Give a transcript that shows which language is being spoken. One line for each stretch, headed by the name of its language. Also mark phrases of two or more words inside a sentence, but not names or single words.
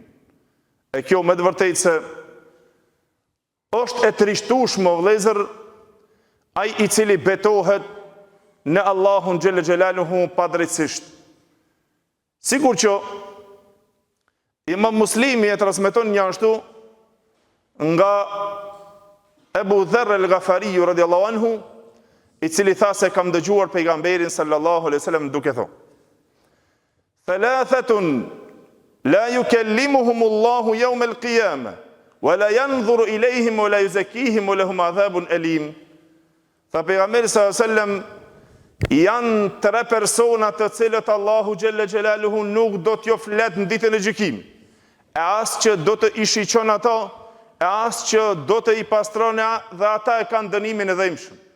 Albanian: E kjo me të vërtetë se është e trishtueshme, vëllezër, ai i cili betohet në Allahun
Arabic: جل جلاله
Albanian: pa drejtësisht. Sikur që Imam Muslimi e transmeton një ashtu nga Ebu Dherr el-Ghafari
Arabic: رضي الله عنه,
Albanian: i cili tha se kam dëgjuar pejgamberin
Arabic: صلى الله عليه وسلم
Albanian: duke thënë:
Arabic: "ثلاثة لا يكلمهم الله يوم القيامة ولا ينظر إليهم ولا يزكيهم ولهم عذاب أليم."
Albanian: Tha pejgamberi
Arabic: صلى الله عليه وسلم,
Albanian: janë tre persona të cilët Allahu
Arabic: جل جلاله
Albanian: nuk do t'ju flet në ditën e gjykimit, e as që do të i shiqon ato, e as që do të i pastron, dhe ata e kanë dënimin e dhëmshëm.